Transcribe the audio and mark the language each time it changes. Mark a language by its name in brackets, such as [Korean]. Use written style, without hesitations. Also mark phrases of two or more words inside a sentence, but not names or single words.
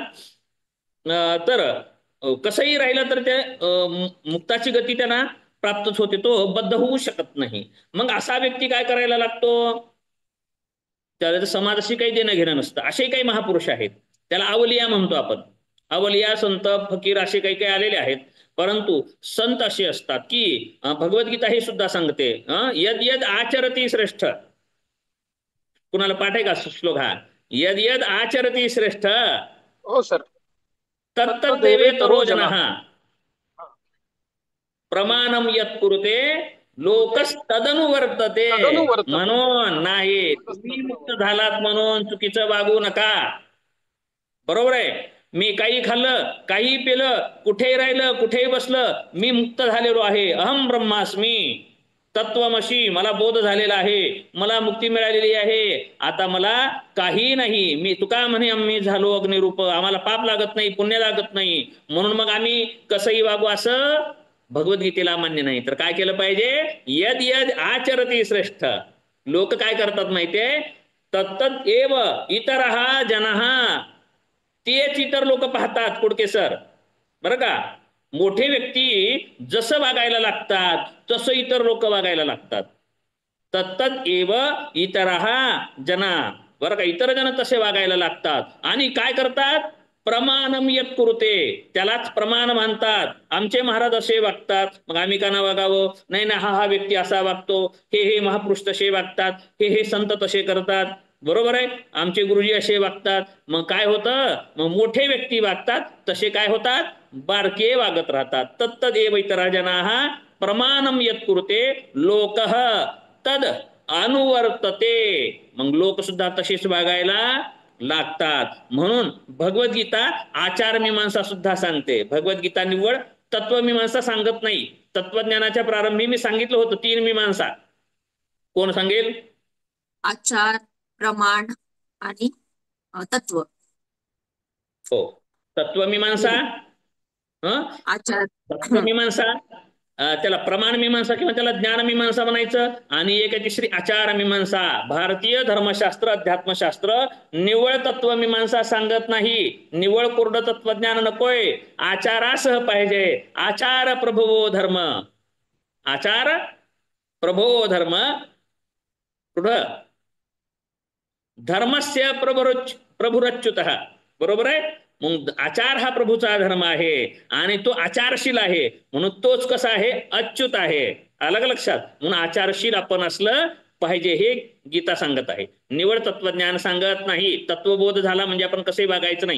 [Marathi] तर कसंही राहिलं तर ते मुक्ताची गती त्यांना प्राप्तच होते, तो बद्ध होऊ शकत नाही. मग असा व्यक्ती काय करायला लागतो? त्याला समाजाशी काही देणं घेणं नसतं. असे काही महापुरुष आहेत, त्याला अवलिया म्हणतो आपण. अवलिया, संत, फकीर असे काही काही आलेले आहेत. परंतु संत असे असतात की भगवद्गीता हे सुद्धा सांगते, [Sanskrit] यद यद आचरती श्रेष्ठ. [Marathi] कुणाला पाठ आहे का श्लोक हा? [Sanskrit] यद यद आचरती श्रेष्ठ [Marathi] हो सर. [Sanskrit] तत्तदेवे तरो जनः प्रमाणम यत् कुरुते लोकस्तदनुवर्तते. [Marathi] म्हणून नाही, तुम्ही मुक्त झालात म्हणून चुकीचं वागू नका. बरोबर आहे. मी काही खाल्लं, काही पिलं, कुठेही राहिलं, कुठेही बसलं, मी मुक्त झालेलो आहे. [Sanskrit] अहम ब्रह्मास्मी तत्वमशी, [Marathi] मला बोध झालेला आहे, मला मुक्ती मिळालेली आहे. आता मला काही नाही. मी तुका म्हणे आम्ही झालो अग्निरूप, आम्हाला पाप लागत नाही, पुण्य लागत नाही, म्हणून मग आम्ही कसंही वागू असं भगवद्गीतेला मान्य नाही. तर काय केलं पाहिजे? [Sanskrit] यद यद आचरती श्रेष्ठ. [Marathi] लोक काय करतात माहितीये? [Sanskrit] तत्तद एव इतरहा जनः, [Marathi] तेच इतर लोक पाहतात कुडके सर, बरं का. मोठे व्यक्ती जसं वागायला लागतात तसं इतर लोक वागायला लागतात. [Sanskrit] तत्तद एव इतरहा जना, [Marathi] बरं का. इतर जण तसे वागायला लागतात आणि काय करतात? [Sanskrit] प्रमाणम यत् कुरुते, [Marathi] त्यालाच प्रमाण मानतात. आमचे महाराज असे वागतात, मग आम्ही का ना वागावं? नाही ना, हा व्यक्ती असा वागतो, हे महापुरुष तसे वागतात, हे संत तसे करतात, बरोबर आहे, आमचे गुरुजी असे वागतात. मग काय होतं? मग मोठे व्यक्ती वागतात तसे काय होतात? बारके वागत राहतात. [Sanskrit] तत्तदेव इतरा जनाः प्रमाणम यत् कुरुते लोकः तद अनुवर्तते. [Marathi] मग लोक सुद्धा तसेच वागायला लागतात. म्हणून भगवद्गीता आचारमीमांसा सुद्धा सांगते. भगवद्गीता निव्वळ तत्वमीमांसा सांगत नाही. तत्वज्ञानाच्या प्रारंभी मी सांगितलं होतं 3 मीमांसा. कोण सांगेल? आचार, प्रमाण आणि तत्व. हो, तत्वमीमांसा, आचार, तत्वमीमांसा, त्याला प्रमाण मीमांसा किंवा त्याला ज्ञान मीमांसा म्हणायचं. आणि एक आहे तिसरी आचार मीमांसा. भारतीय धर्मशास्त्र, अध्यात्मशास्त्र निव्वळ तत्वमीमांसा सांगत नाही. निव्वळ कोरडं तत्वज्ञान नकोय, आचारासह पाहिजे. [Sanskrit] आचार प्रभवो धर्म, आचार प्रभो धर्म कुठं धर्मस्य प्रभुरच्युत, [Marathi] बरोबर आहे. मग आचार हा प्रभूचा धर्म आहे आणि तो आचारशील आहे म्हणून तोच कसा आहे अच्युत आहे. अलग लक्षात. म्हणून आचारशील आपण असलं पाहिजे हे गीता सांगत आहे. निवड तत्वज्ञान सांगत नाही. तत्वबोध झाला म्हणजे आपण कसे वागायचं नाही.